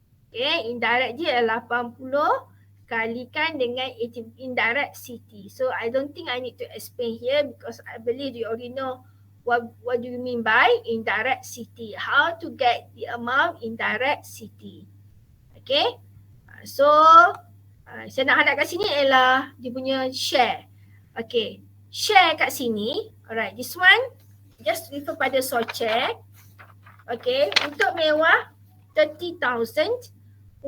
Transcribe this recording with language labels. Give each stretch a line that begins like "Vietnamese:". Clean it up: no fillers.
Malay: Okay, indirect dia adalah 80 kalikan dengan indirect CT.
English: So I don't think I need to explain here because I believe you already know what do you mean by indirect CT. How to get the amount indirect CT.
Malay: Okay, so saya nak hadap kat sini ialah dia punya share.
English: Okay, share
Malay: kat sini.
English: Alright, this one just refer pada SOCIE.
Malay: Okay, untuk mewah 30,000.